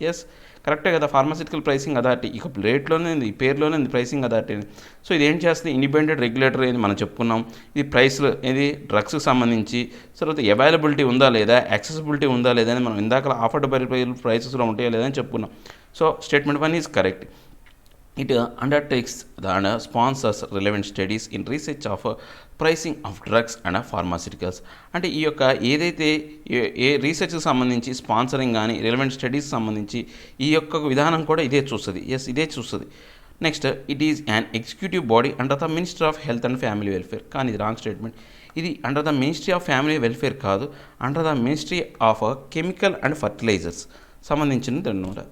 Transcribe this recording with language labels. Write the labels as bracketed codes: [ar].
[te] Yes కరెక్టే కదా, pharmaceutical pricing authority ఇక రేట్లోనే ఉంది, ఈ పేరులోనే ఉంది ప్రైసింగ్ అథారిటీ. సో ఇది ఏం చేస్తుంది, ఇండిపెండెంట్ రెగ్యులేటర్ అని మనం చెప్పుకున్నాం. ఇది ప్రైస్లు ఇది డ్రగ్స్కి సంబంధించి తర్వాత అవైలబిలిటీ ఉందా లేదా యాక్సెసిబిలిటీ ఉందా లేదా అని మనం ఇందాక ఆఫర్డబుల్ ప్రైసెస్లో ఉంటాయా లేదా అని చెప్పుకున్నాం. [en] So statement 1 is correct. It undertakes and sponsors relevant studies in research of pricing of drugs and pharmaceuticals. [te] అంటే ఈ యొక్క ఏదైతే ఏ రీసెర్చ్కి సంబంధించి స్పాన్సరింగ్ కానీ రిలవెంట్ స్టడీస్ సంబంధించి ఈ యొక్క విధానం కూడా ఇదే చూస్తుంది. ఎస్ ఇదే చూస్తుంది. [en] Next it is an executive body under the ministry of health and family welfare. [te] కానీ ఇది రాంగ్ స్టేట్మెంట్. ఇది under the ministry of family welfare కాదు, under the ministry of chemical and fertilisers సంబంధించినది అనమాట.